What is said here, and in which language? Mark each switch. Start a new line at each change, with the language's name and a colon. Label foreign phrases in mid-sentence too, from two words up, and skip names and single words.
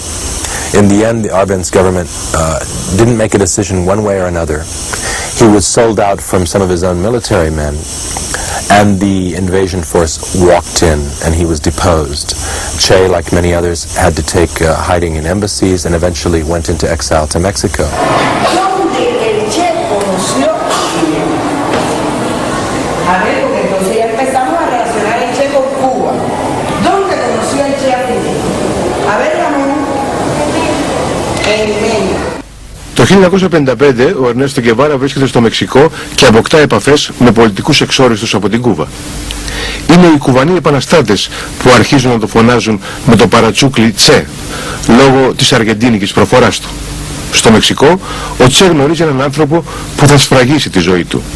English: In the end, the Arbenz government didn't make a decision one way or another. He was sold out from some of his own military men, and the invasion force walked in, and he was deposed. Che, like many others, had to take hiding in embassies and eventually went into exile to Mexico.
Spanish: ¿Dónde el Che conoció a Fidel? A ver, porque entonces ya empezamos a relacionar el Che con Cuba. ¿Dónde conoció el Che a Fidel? A ver, Ramón. En México.
Greek: Το 1955 ο Ερνέστο Γκεβάρα βρίσκεται στο Μεξικό και αποκτά επαφές με πολιτικούς εξόριστους από την Κούβα. Είναι οι Κουβανοί επαναστάτες που αρχίζουν να το φωνάζουν με το παρατσούκλι Τσε, λόγω της αργεντίνικης προφοράς του. Στο Μεξικό, ο Τσε γνωρίζει έναν άνθρωπο που θα σφραγίσει τη ζωή του.